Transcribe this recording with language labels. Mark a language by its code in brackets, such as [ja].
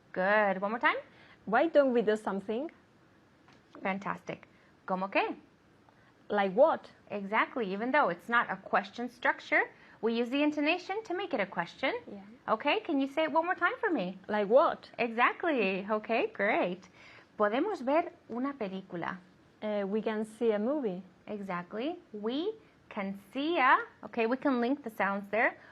[en] Good. One more time. Why don't we do something? [es] Fantastic. ¿Cómo qué? [en] Like what? Exactly. Even though it's not a question structure, we use the intonation to make it a question. Yeah. Okay, can you say it one more time for me? Like what? Exactly. Okay, great. [es] Podemos ver una película. [en] We can see a movie. Exactly. We can see a, okay, we can link the sounds there.